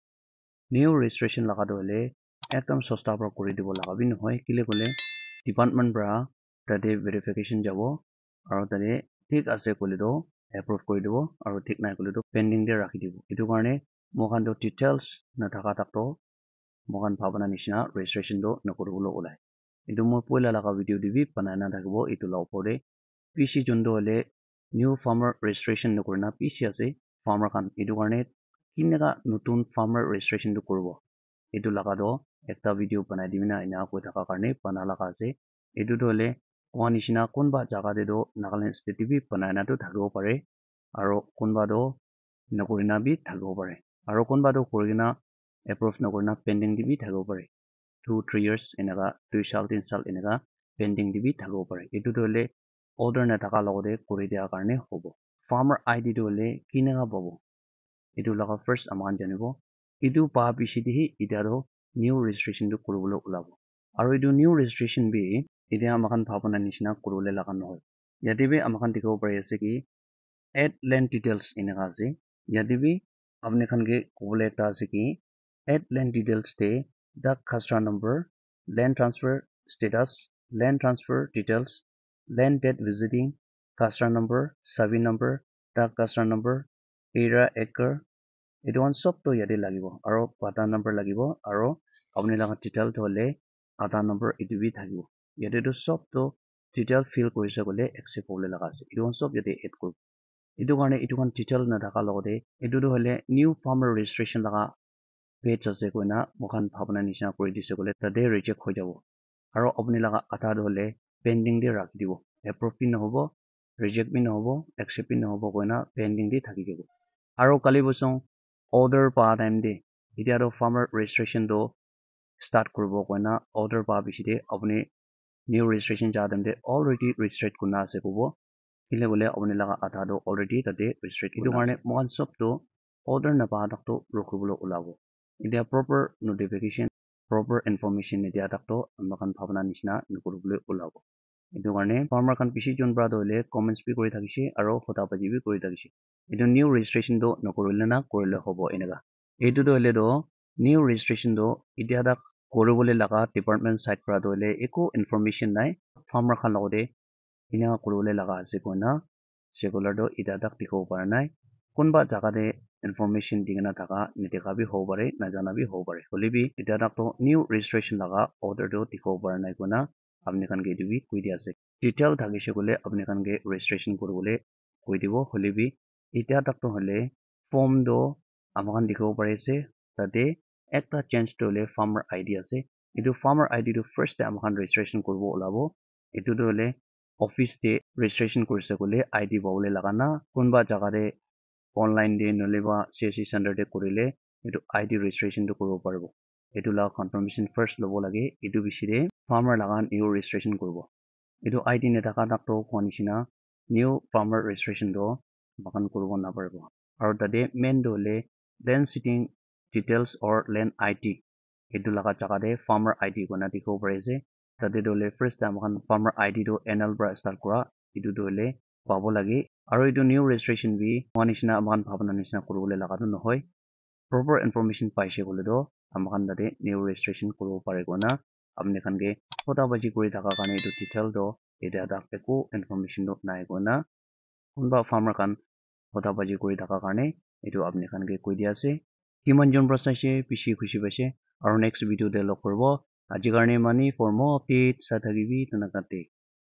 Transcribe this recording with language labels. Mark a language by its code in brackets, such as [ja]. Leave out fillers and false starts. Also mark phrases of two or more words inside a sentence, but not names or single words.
[en] new registration [nag] laga do hole ekdam sosta para kuri dibo laga bi nohoy kile kole department para tate verification jabo aro tate thik ase kole do approve kuri dibo aro thik nai kole do pending de rakhi dibo etu karne moikhan do details na thaka tak to moikhan bhabna nishina registration do nakuribole ulai etu moi poila laga video de bi banai na thakibo etu la opor de PC jondo hole [en] new farmer registration [nag] nakurina PC ase farmer khan etu karne kineka notun [en] farmer registration [nag] to kuribo etu laga do ekta video banai dimina ina koi thaka karne bana laga ase etu do hole koa nishina kunba jaga de do Nagaland state de bi banai na to thakibo pare aro kunba do nakurina bi thakibo pare aro kunba do kurina approve nakurina pending de bi thakibo pare 2 3 years eneka 2 sal 3 sal eneka pending de bi thakibo pare etu do hole order na thaka logode kuri dia karne hobo [en] farmer id [nag] to le kinega bobo etu laga first aman janibo etu pa bishi hi ida ro [en] new registration [nag] to kurubolo ulabo aro etu [en] new registration [nag] bi ida amakan bhabana nishina kurule laga no yate bi amakan dikho pari ase ki [en] add land details [nag] inega ase yate bi apne khan ke kobole ekta ase ki [en] add land details [nag] te [en] the khasra number land transfer status land transfer details land date visiting khasra number survey number the khasra number area acre [nag] etu one sob to yate lagibo aro pata number lagibo aro apni laga detail to le ada number etu bi thakibo yate to sob to detail fill korise kole accept hole laga ase etu one sob yate add kor etu karne etu kan detail na thaka logode etu to hole new [en] farmer registration [nag] laga page ase koina mokhan bhabana nishina kuri dise kole tate reject hoi jabo aro apni laga ada to hole pending de rakhi dibo approve bi nohobo reject bi nohobo accept bi nohobo koina pending de thaki jabo aro kali bosong order pa time de etia to farmer registration do start kuribo koina order pa bishi de apni [en] new registration [nag] ja dem de [en] already registered [nag] kuna ase kobo kile gole apni laga ada do already tate registered etu karne mohan sob to order na pa dak to rokhibulo ulabo etia [en] proper notification proper information [nag] etia dak to amakan bhabana nishina nukurubule ulabo etu karne farmer khan bishi jon bra do hole comments bi kori thakise aro khota baji bi kori thakise etu [en] new registration [nag] do nokorile na korile hobo enega etu do hole do [en] new registration [nag] do etia dak koribole laga [en] department side [nag] pra do hole eko information nai farmer khan logode ina koribole laga ase koina secular do eta dak dikho para nai kunba jaga de information digena thaka nidekha bi hobo pare najana bi hobo pare hole bi eta dak to [en] new registration [nag] laga order do dikho para nai koina apni khan ke etu bi koi dia ase detail thakise kole apni khan ke registration koribole koi dibo hole bi eta tak to hole form do amakan dikhibo pare ase tate ekta change to hole [en] farmer id [nag] ase etu [en] farmer id [nag] to first time amakan registration koribo ulabo etu to hole office te registration korise kole id pabole laga na kunba jaga de online de noleba [en] csc center [nag] de korile etu id registration to koribo paribo etu la confirmation first lobo lage etu bishi de farmer laga [en] new registration [nag] koribo etu id ne thaka dak to konishina [en] new farmer registration [nag] do makan koribo na paribo aro tate main do hole [en] land sitting details or land id [nag] etu laga jaga de [en] farmer id [nag] kona dikhibo pare ase tate do hole first time makan [en] farmer id [nag] do nl bra start kora etu do hole pabo lage aro etu [en] new registration [nag] bi monishina makan bhabana nishina koribole laga to nohoi [en] proper information [nag] paise kole do amakan tate [en] new registration [nag] koribo pare kona apni khan ke khota baji kori thaka karne etu detail do eta dak eko information do nai kona kunba farmer khan khota baji kori thaka karne etu apni khan ke koi dia ase kiman jon bra saise bishi khushi paise aro [en] next video [nag] de log koribo aji karne mani [en] for more updates [nag] sa thakibi tanakate